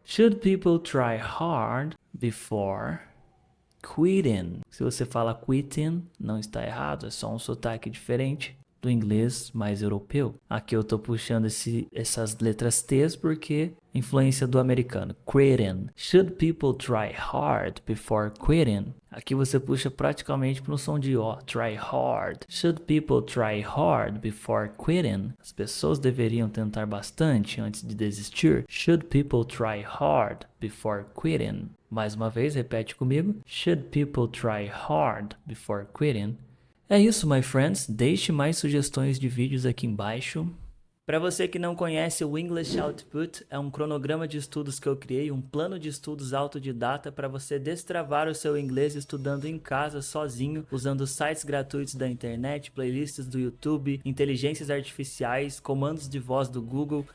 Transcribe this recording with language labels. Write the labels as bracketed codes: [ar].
[en] Should people try hard before quitting? [pt] Se você fala quitting, não está errado, é só um sotaque diferente do inglês mais europeu. Aqui eu tô puxando essas letras T's porque influência do americano. [en] Quitting. Should people try hard before quitting? [pt] Aqui você puxa praticamente para um som de O. [en] Try hard. Should people try hard before quitting? [pt] As pessoas deveriam tentar bastante antes de desistir. [en] Should people try hard before quitting? [pt] Mais uma vez, repete comigo. [en] Should people try hard before quitting? [pt] É isso, [en] my friends. [pt] Deixe mais sugestões de vídeos aqui embaixo. Para você que não conhece, o English Output é um cronograma de estudos que eu criei, um plano de estudos autodidata para você destravar o seu inglês estudando em casa, sozinho, usando sites gratuitos da internet, playlists do YouTube, inteligências artificiais, comandos de voz do Google.